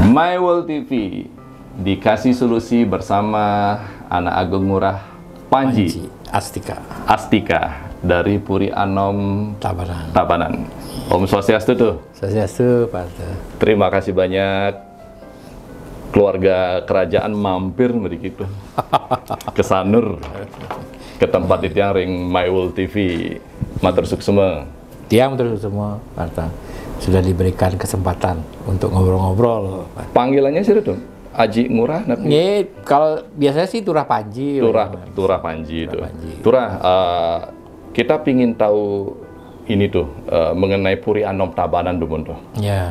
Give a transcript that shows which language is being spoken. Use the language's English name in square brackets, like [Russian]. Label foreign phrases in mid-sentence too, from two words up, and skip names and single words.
[Indonesian] My World TV dikasih solusi bersama Anak Agung Ngurah Panji Astika dari Puri Anom Tabanan. [Balinese] Om Swastiastu tuh. [Indonesian] Swastiastu, Pak. Terima kasih banyak. Keluarga kerajaan mampir begitu ke Sanur, ke tempat itu yang ring My World TV. [Balinese] Matur suksema. [Indonesian] Tiang terus semua, Pak. Sudah diberikan kesempatan untuk ngobrol-ngobrol. Panggilannya sih dong. Aji Ngurah, Nih, kalau biasanya sih Turah Panji. Turah Panji itu. Turah, kita pingin tahu ini tuh mengenai Puri Anom Tabanan tuh. Ya.